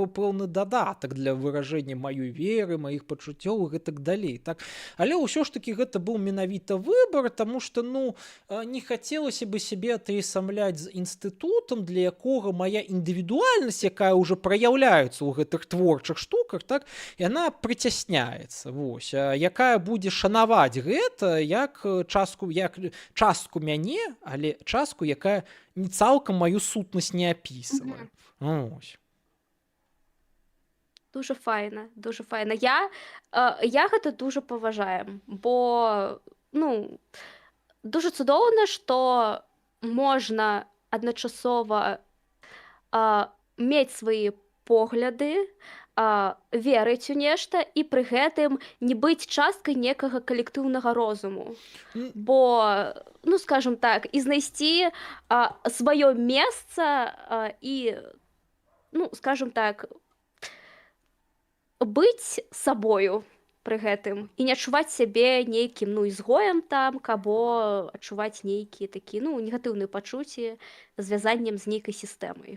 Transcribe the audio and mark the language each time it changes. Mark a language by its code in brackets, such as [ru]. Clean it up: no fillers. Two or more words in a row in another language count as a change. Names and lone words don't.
[be] пэўны дадатак для выражэння маёй веры маіх пачуццёў і гэтак далей так але ўсё ж такі гэта быў менавіта выбар [ru] тому что [be] не хацелася бы сябе атаясамляць з інстытутам для якога моя індывідуальнасць якая ўжо праяўляецца ў гэтых творчых штуках так яна прыцясняецца вось якая будзе шанаваць гэта як частку мяне але частку якая не цалкам маю сутнасць не апісвае мгм. [uk] ось. Дуже файна, дуже файна. [be] Я гэта дуже паважаю, бо ну, дуже цудоўна, што можна адначасова мець свае погляды, верыць у нешта і пры гэтым не быць часткай некага калектыўнага розуму. Н- Бо, ну, скажем так, і знайсці сваё месца і, ну, скажем так, быць сабою пры гэтым і не адчуваць сябе нейкім ну ізгоем там або адчуваць нейкія такі ну негатыўныя пачуцці звязаннем з нейкай сістэмай.